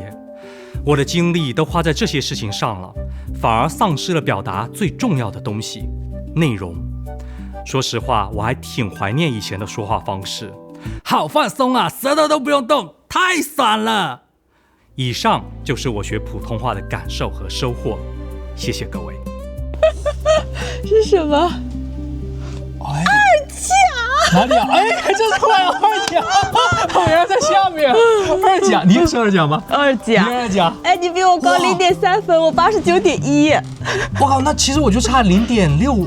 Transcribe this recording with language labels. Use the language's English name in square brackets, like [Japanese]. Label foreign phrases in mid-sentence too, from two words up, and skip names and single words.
[Chinese] 我的精力都花在這些事情上了，反而喪失了表達最重要的東西——內容。說實話，我還挺懷念以前的說話方式，好放鬆啊，舌頭都不用動，太爽了。以上就是我學普通話的感受和收穫，謝謝各位。是什麼？哎，二甲？哪裡啊？哎，還真出來了，二甲！我原來在下面。二甲，你也是二甲嗎？二甲。你二甲。哎，你比我高0.3分，我89.1。哇，那其實我就差0.6。